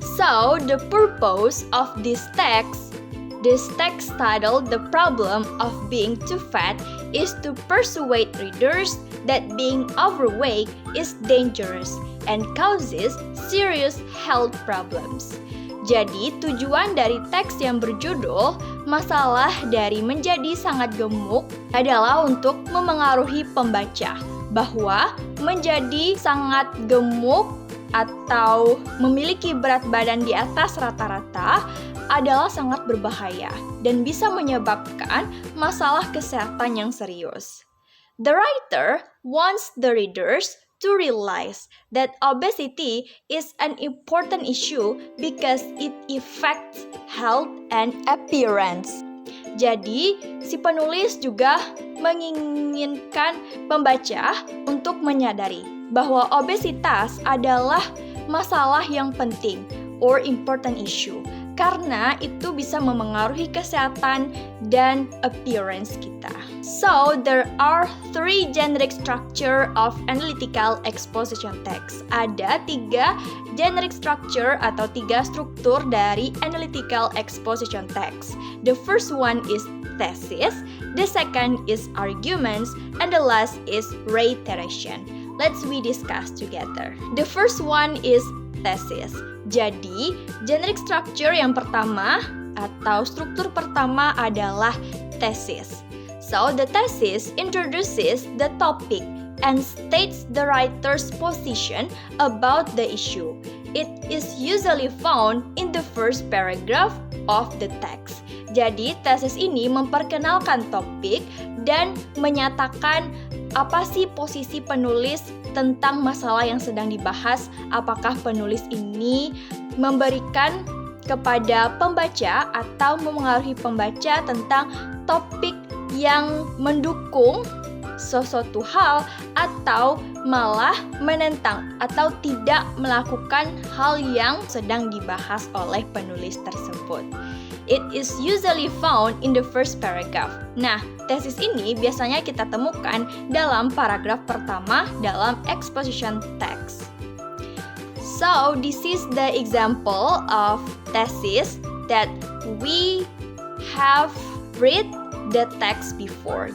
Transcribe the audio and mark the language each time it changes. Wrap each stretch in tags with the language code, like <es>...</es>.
<en>So, the purpose of this text titled The Problem of Being Too Fat is to persuade readers that being overweight is dangerous and causes serious health problems.</en> <id>Jadi, tujuan dari teks yang berjudul Masalah dari Menjadi Sangat Gemuk adalah untuk memengaruhi pembaca bahwa menjadi sangat gemuk atau memiliki berat badan di atas rata-rata adalah sangat berbahaya dan bisa menyebabkan masalah kesehatan yang serius.</id> <en>The writer wants the readers to realize that obesity is an important issue because it affects health and appearance.</en> <id>Jadi, si penulis juga menginginkan pembaca untuk menyadari bahwa obesitas adalah masalah yang penting</id> <en>or important issue</en> <id>karena itu bisa memengaruhi kesehatan dan appearance kita.</id> <en>So, there are 3 generic structure of analytical exposition text.</en> <id>Ada 3 generic structure atau 3 struktur dari analytical exposition text.</id> <en>The first one is thesis, the second is arguments, and the last is reiteration. Let's we discuss together. The first one is thesis.</en> <id>Jadi, generic structure yang pertama atau struktur pertama adalah thesis.</id> <en>So, the thesis introduces the topic and states the writer's position about the issue. It is usually found in the first paragraph of the text.</en> <id>Jadi, tesis ini memperkenalkan topik dan menyatakan apa sih posisi penulis tentang masalah yang sedang dibahas. Apakah penulis ini memberikan kepada pembaca atau memengaruhi pembaca tentang topik yang mendukung sesuatu hal atau malah menentang atau tidak melakukan hal yang sedang dibahas oleh penulis tersebut.</id> <en>It is usually found in the first paragraph.</en> <id>Nah, tesis ini biasanya kita temukan dalam paragraf pertama dalam exposition text.</id> <en>So, this is the example of thesis that we have read the text before.</en>